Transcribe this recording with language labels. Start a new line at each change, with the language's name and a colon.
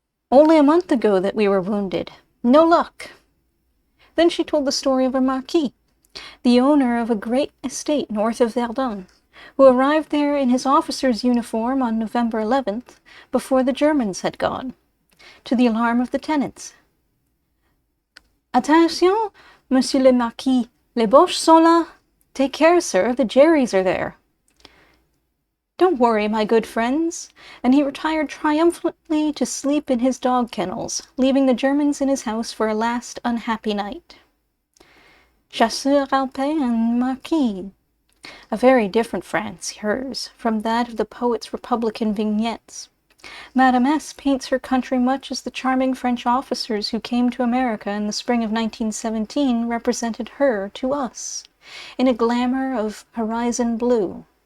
English: Only a month ago that we were wounded. No luck. Then she told the story of a marquis, the owner of a great estate north of Verdun, who arrived there in his officer's uniform on November 11th, before the Germans had gone, to the alarm of the tenants.
French: Attention, monsieur le marquis, les Boches sont là.
English: Take care, sir, the Jerrys are there. Don't worry, my good friends, and he retired triumphantly to sleep in his dog kennels, leaving the Germans in his house for a last unhappy night. Chasseur alpin and marquis. A very different France, hers, from that of the poet's Republican vignettes. Madame S. paints her country much as the charming French officers who came to America in the spring of 1917 represented her to us, in a glamour of horizon blue.